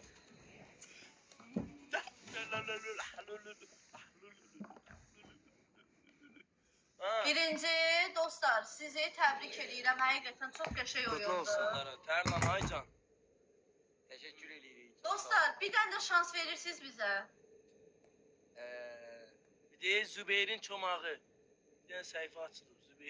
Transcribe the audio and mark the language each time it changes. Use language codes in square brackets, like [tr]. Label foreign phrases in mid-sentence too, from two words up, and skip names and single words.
[az] Ha, Birinci, dostlar, sizi təbrik edirəm. Həqiqətən çox qəşəng Qutlu olsun. oyundu. onlara, Tərlan Aycan. [tr] Teşekkür edirik. [az] Dostlar, bir dənə də şans verirsiniz bizə. [tr] Bir de Zübeyir'in çomağı. Bir de sayfa açılır.